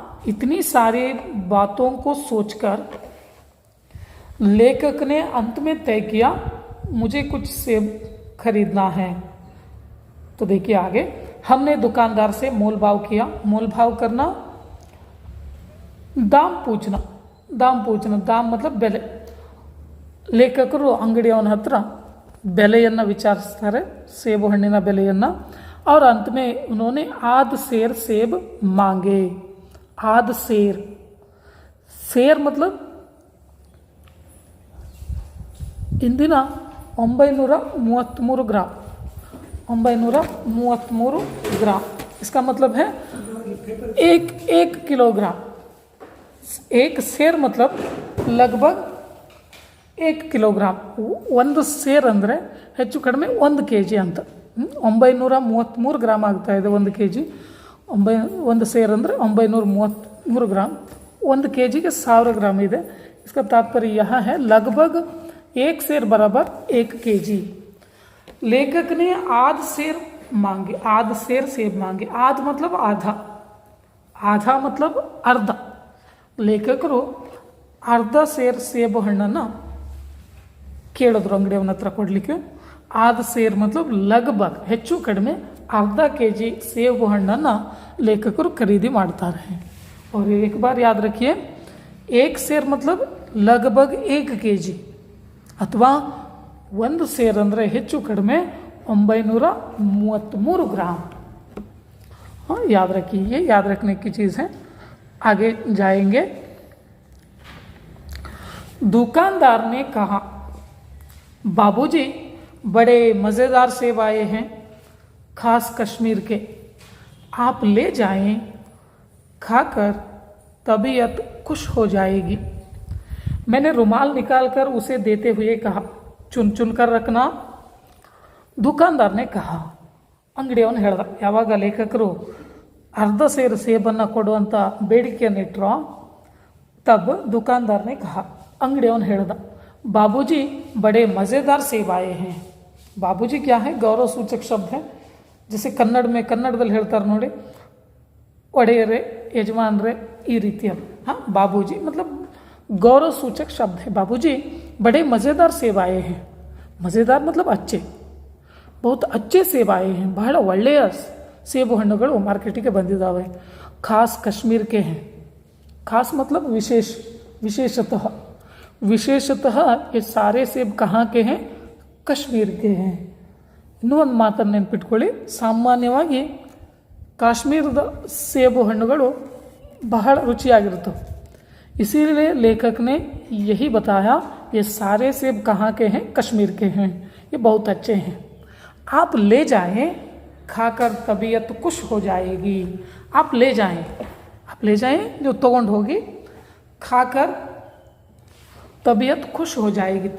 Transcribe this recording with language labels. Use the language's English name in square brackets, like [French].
[Hindi] इतनी सारी बातों को सोचकर लेखक ने अंत में तय किया, मुझे कुछ सेब खरीदना है। तो देखिए आगे, हमने दुकानदार से मोल भाव किया। मोल भाव करना, दाम पूछना, दाम मतलब ಬೆಲೆ। [Kannada] ಲೇಖಕರು ಅಂಗಡಿಯವನ ಹತ್ರ ಬೆಲೆಯನ್ನು ವಿಚಾರಿಸ್ತಾರೆ, ಸೇಬು ಹಣ್ಣಿನ ಬೆಲೆಯನ್ನು। [Hindi] और अंत में उन्होंने आध सेर सेब मांगे। आध सेर, ಸೇರ್ मतलब ಇಂದಿನ 933 ग्राम, 933 ग्राम। इसका मतलब है एक किलोग्राम। एक ಸೇರ್ मतलब लगभग 1 ಕಿಲೋಗ್ರಾಮ್। [Kannada] ಒಂದು ಸೇರ್ ಅಂದರೆ ಹೆಚ್ಚು ಕಡಿಮೆ 1 ಕೆ ಜಿ ಅಂತ। 933 ಗ್ರಾಮ್ ಆಗ್ತಾ ಇದೆ 1 ಕೆ ಜಿ। ಒಂದು ಸೇರ್ ಅಂದರೆ 933 ग्राम। [Hindi] 1 के जी के 1000 ग्राम ಇದೆ। इसका तात्पर्य यहाँ है लगभग 1 सेर बराबर 1 के जी। लेखक ने आध सेर मांगे, आध सेर सेब मांगे। आध मतलब आधा, आधा मतलब अर्ध। [Kannada] ಲೇಖಕರು ಅರ್ಧ ಸೇರ್ ಸೇಬು ಹಣ್ಣನ್ನು ಕೇಳಿದ್ರು ಅಂಗಡಿಯವನ ಹತ್ರ ಕೊಡಲಿಕ್ಕೆ। ಆದ ಸೇರ್ [Hindi] मतलब लगभग [Kannada] ಹೆಚ್ಚು ಕಡಿಮೆ अर्ध के जी ಸೇಬು ಹಣ್ಣನ್ನು ಲೇಖಕರು ಖರೀದಿ ಮಾಡ್ತಾರೆ। [Hindi] और एक बार याद रखिए, 1 ಸೇರ್ मतलब लगभग 1 के जी [Kannada] ಅಥವಾ ಒಂದು ಸೇರ್ ಅಂದರೆ ಹೆಚ್ಚು ಕಡಿಮೆ 933 [Hindi] ग्राम। हाँ, याद रखिए, ये याद रखने की चीज़ है। आगे जाएंगे। दुकानदार ने कहा, बाबूजी बड़े मज़ेदार सेब आए हैं, खास कश्मीर के, आप ले जाएं, खाकर तबीयत खुश हो जाएगी। मैंने रुमाल निकालकर उसे देते हुए कहा, चुन चुन कर रखना। दुकानदार ने कहा, [Kannada] ಅಂಗಡಿಯವನು ಹೇಳ್ದ। ಯಾವಾಗ ಲೇಖಕರು ಅರ್ಧ ಸೇರು ಸೇಬನ್ನು ಕೊಡುವಂಥ ಬೇಡಿಕೆಯನ್ನಿಟ್ಟರೋ, [Hindi] तब दुकानदार ने कहा, [Kannada] ಅಂಗಡಿಯವನು ಹೇಳ್ದ, [Hindi] बाबूजी बड़े मज़ेदार सेब आए हैं। बाबूजी क्या है? गौरव सूचक शब्द है। [Kannada] जैसे ಕನ್ನಡದಲ್ಲಿ ಹೇಳ್ತಾರೆ ನೋಡಿ, ಒಡೆಯರೇ, ಯಜಮಾನ್ರೆ, ಈ ರೀತಿಯಲ್ಲಿ। [Hindi] हाँ, बाबूजी मतलब गौरव सूचक शब्द है। बाबूजी बड़े मज़ेदार सेब आए हैं। मज़ेदार मतलब अच्छे, बहुत अच्छे ಸೇಬ್ ಆಯೆ हैं। [Kannada] ಬಹಳ ಒಳ್ಳೆಯ ಸೇಬು ಹಣ್ಣುಗಳು ಮಾರ್ಕೆಟಿಗೆ ಬಂದಿದ್ದಾವೆ। [Hindi] ಖಾಸ್ ಕಾಶ್ಮೀರ್ ಕೆ हैं। खास मतलब विशेष, विशेषतः। विशेषतः ये सारे सेब कहाँ के हैं? कश्मीर के हैं। [Kannada] ಇನ್ನೂ ಒಂದು ಮಾತನ್ನು ನೆನಪಿಟ್ಕೊಳ್ಳಿ, ಸಾಮಾನ್ಯವಾಗಿ ಕಾಶ್ಮೀರದ ಸೇಬು ಹಣ್ಣುಗಳು ಬಹಳ ರುಚಿಯಾಗಿರ್ತವೆ। [Hindi] इसीलिए लेखक ने यही बताया, ये सारे सेब कहाँ के हैं? कश्मीर के हैं, ये बहुत अच्छे हैं। आप ले जाएं, खाकर तबीयत खुश हो जाएगी। आप ले जाएं, आप ले जाएं जो तोगंड होगी, खाकर तबीयत खुश हो जाएगी।